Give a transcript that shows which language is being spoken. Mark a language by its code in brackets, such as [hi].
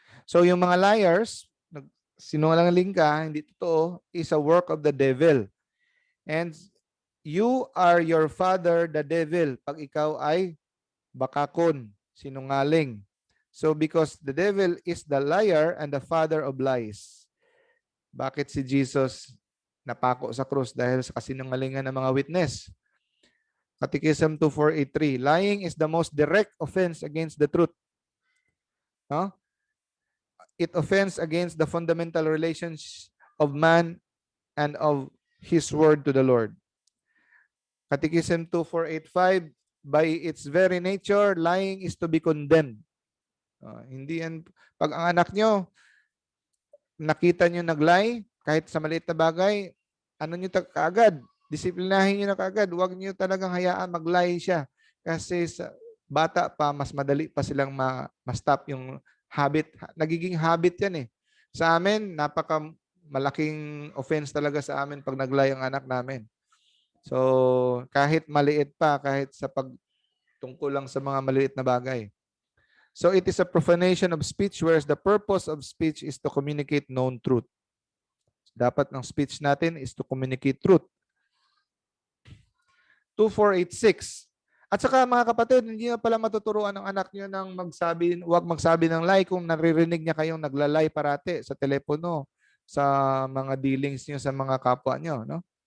[tl] So yung mga liars, sinungaling ka, hindi totoo, [en] is a work of the devil. And you are your father, the devil, [tl] pag ikaw ay bakakon, sinungaling. [en] So because the devil is the liar and the father of lies. [tl] Bakit si Jesus napako sa krus? Dahil sa kasinungalingan ng mga witness. [en] Catechism 2483, lying is the most direct offense against the truth. No? It offends against the fundamental relations of man and of his word to the Lord. Catechism 2485, by its very nature, lying is to be condemned. [tl] Hindi yan, pag ang anak nyo, nakita nyo nag-lie, kahit sa maliit na bagay, ano nyo kaagad, disiplinahin nyo na kaagad, huwag nyo talagang hayaan mag-lie siya. Kasi sa bata pa, mas madali pa silang ma-stop yung habit. Nagiging habit yan eh. Sa amin, malaking offense talaga sa amin pag nag-lie ang anak namin. So, kahit maliit pa, kahit sa pagtungkol lang sa mga maliit na bagay. [en] So, it is a profanation of speech, whereas the purpose of speech is to communicate known truth. [tl] Dapat ng speech natin is to communicate truth. [en] 2486. [tl] At saka mga kapatid, hindi na pala matuturuan ng anak nyo ng huwag magsabi ng lie kung naririnig niya kayong naglalay parate sa telepono, sa mga dealings nyo sa mga kapwa nyo. No?